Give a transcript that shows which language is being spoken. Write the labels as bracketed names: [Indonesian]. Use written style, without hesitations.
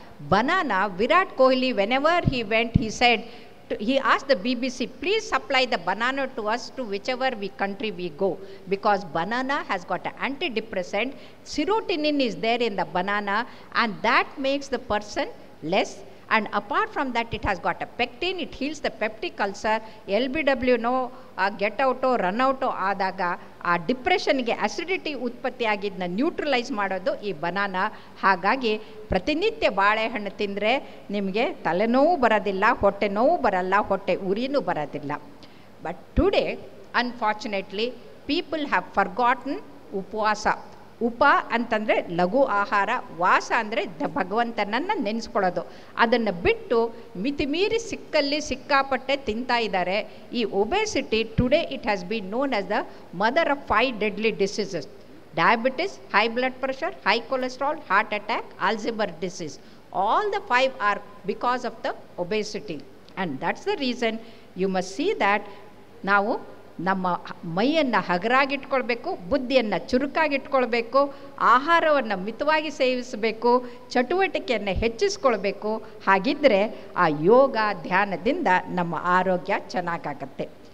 [English] Banana, Virat Kohli, whenever he went, he said, he asked the BBC, please supply the banana to us to whichever country we go, because banana has got an antidepressant. Serotonin is there in the banana, and that makes the person less and apart from that it has got a pectin, it heals the peptic ulcer. [Kannada] LBW get auto run auto ಆದಾಗ ಆ ಡಿಪ್ರೆಷನ್ಗೆ acidity ಉತ್ಪತ್ತಿ ಆಗಿದ್ದನ್ನ neutralise ಮಾಡೋದು ಈ banana. ಹಾಗಾಗಿ ಪ್ರತಿನಿತ್ಯ ಬಾಳೆಹಣ್ಣು ತಿಂದರೆ ನಿಮಗೆ ತಲೆನೋವು ಬರೋದಿಲ್ಲ, ಹೊಟ್ಟೆ ನೋವು ಬರಲ್ಲ, ಹೊಟ್ಟೆ ಉರಿನೂ ಬರೋದಿಲ್ಲ. [English] But today unfortunately people have forgotten ಉಪವಾಸ. [Kannada] ಉಪ ಅಂತಂದರೆ ಲಘು ಆಹಾರ, ವಾಸ ಅಂದರೆ ಭಗವಂತನನ್ನು ನೆನೆಸ್ಕೊಳ್ಳೋದು. ಅದನ್ನು ಬಿಟ್ಟು ಮಿತಿಮೀರಿ ಸಿಕ್ಕಾಪಟ್ಟೆ ತಿಂತಾ ಇದ್ದಾರೆ. [English] ಈ obesity today it has been known as the mother of 5 deadly diseases: diabetes, high blood pressure, high cholesterol, heart attack, Alzheimer's disease. All the 5 are because of the obesity. And that's the reason you must see that [Kannada] ನಾವು ನಮ್ಮ ಮೈಯನ್ನು ಹಗರಾಗಿಟ್ಕೊಳ್ಬೇಕು, ಬುದ್ಧಿಯನ್ನು ಚುರುಕಾಗಿಟ್ಕೊಳ್ಬೇಕು, ಆಹಾರವನ್ನು ಮಿತವಾಗಿ ಸೇವಿಸಬೇಕು, ಚಟುವಟಿಕೆಯನ್ನು ಹೆಚ್ಚಿಸ್ಕೊಳ್ಬೇಕು. ಹಾಗಿದ್ದರೆ ಆ ಯೋಗ ಧ್ಯಾನದಿಂದ ನಮ್ಮ ಆರೋಗ್ಯ ಚೆನ್ನಾಗಾಗತ್ತೆ.